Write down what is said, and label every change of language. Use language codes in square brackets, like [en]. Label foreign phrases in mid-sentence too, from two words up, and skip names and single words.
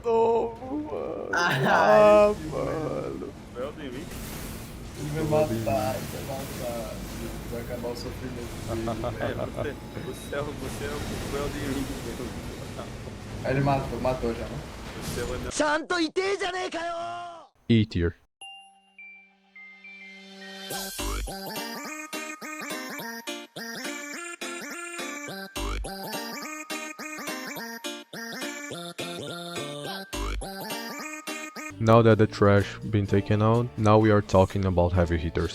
[pt] novo, mano. Ah, mano. O Elden Ring? Ele vai matar, ele vai matar. Vai acabar o sofrimento dele. Você é o Elden Ring mesmo. Aí ele matou já, né? Você é o Elden [ja] ちゃんといてえじゃねえかよ [pt] E tier. [en] Now that the trash been taken out, now we are talking about heavy hitters.